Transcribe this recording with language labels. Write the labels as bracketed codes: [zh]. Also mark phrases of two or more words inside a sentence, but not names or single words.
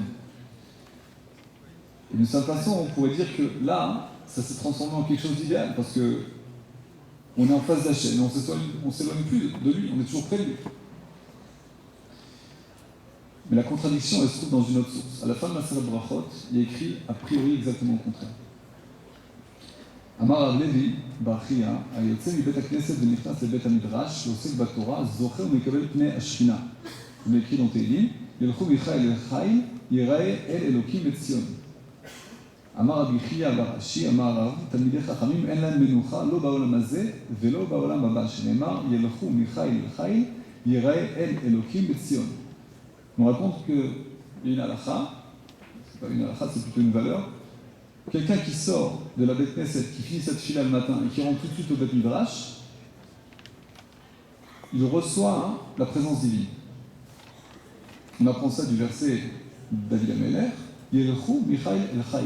[fr] Et d'une certaine façon, on pourrait dire que là, ça s'est transformé en quelque chose d'idéal, parce que on est en face d'Hachem, mais on s'éloigne plus de lui, on est toujours près de lui. Mais la contradiction, elle se trouve dans une autre source. À la fin de Maseret Brachot, il y a écrit a priori exactement le contraire. [he] Amar Rav Levi bar Chiya, היוצא מבית הכנסת ונכנס לבית המדרש, שעוסק בתורה, זוכה ומקבל פני השכינה. הוא מקריא dans תהילים, ילכו מחיל אל חיל, ייראה אל אלוקים בציון. אמר רבי חייא בר אשי, אמר רב, תלמידי חכמים אין להם מנוחה לא בעולם הזה ולא בעולם הבא, שנאמר, ילכו מחיל אל חיל, ייראה אל אלוקים בציון. [fr] On raconte qu'il y a une halakha, c'est pas une halakha, c'est plutôt une valeur. Quelqu'un qui sort de la [he] בית כנסת, [fr] qui finit cette fila le matin et qui rentre tout de suite au [he] בית מדרש, [fr] il reçoit la présence divine. On apprend ça du verset [he] דוד המלך, ילכו מחיל אל חיל.